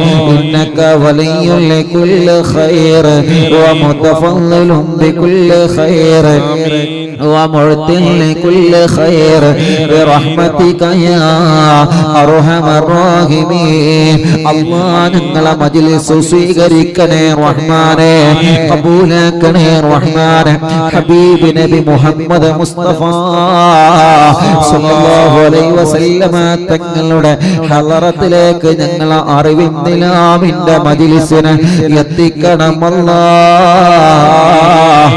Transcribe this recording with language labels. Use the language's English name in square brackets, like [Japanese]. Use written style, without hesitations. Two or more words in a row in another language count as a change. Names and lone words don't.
[Arabic] إنك ولي لكل خير ومتفضل بكل خير ومعطي لكل خير برحمتك يا أرحم الراحمين. [Malayalam] الله നിങ്ങളെ മജ്‌ലിസ് സ്വീകരിക്കണേ റഹ്മാനേ, ഖബൂലാക്കണേ റഹ്മാനേ. ഹബീബ് നബി മുഹമ്മദ് മുസ്തഫ [Arabic] صلى الله عليه وسلم [Malayalam] തങ്ങളുടെ ഹളറത്തിലേക്ക് ഞങ്ങൾ അറിവിൻ നിലാവിന്റെ മജ്‌ലിസിനെ എത്തിക്കണം അല്ലാഹ്.